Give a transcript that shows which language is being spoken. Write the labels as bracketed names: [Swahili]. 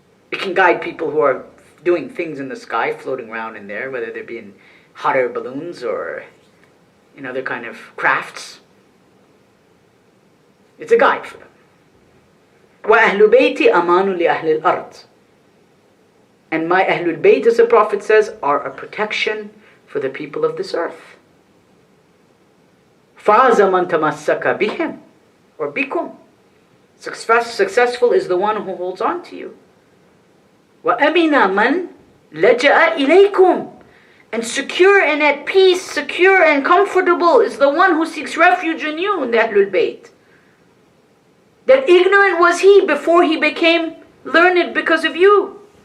[English] It can guide people who are doing things in the sky, floating around in there, whether they're being hot air balloons or in other kind of crafts. It's a guide for them. [Arabic] وَأَهْلُ بَيْتِ أَمَانُ لِأَهْلِ الْأَرْضِ. [English] And my Ahlul Bayt, as the Prophet says, are a protection for the people of this earth. [Arabic] فَازَ مَنْ تَمَسَّكَ بِهِمْ, [English] or [Arabic] بِكُمْ. [English] Successful is the one who holds on to you. [Arabic] وَأَمِنَ مَنْ لَجَأَ إِلَيْكُمْ. [English] And secure and at peace, secure and comfortable is the one who seeks refuge in you, in the Ahlul Bayt. That ignorant was he before he became learned because of you.